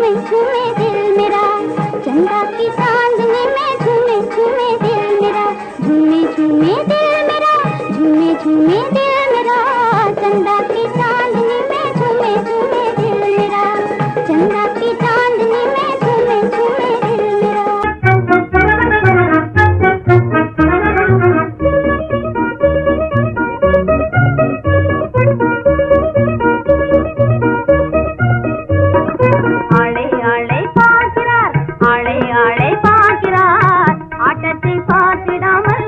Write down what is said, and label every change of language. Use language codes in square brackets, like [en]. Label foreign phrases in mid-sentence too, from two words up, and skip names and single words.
[hi] झूमे दिल मेरा, चंदा की चांदनी में झूमे झूमे दिल मेरा, झूमे झूमे दिल मेरा, झूमे झूमे दिल मेरा, चंदा की चांदनी में झूमे झूमे दिल मेरा, चंदा की चांदनी में झूमे झूमे दिल मेरा। [ta] ஆளை ஆளை பார்க்கிறார், ஆளை ஆளை பார்க்கிறார், ஆட்டத்தை பார்த்திடாமல்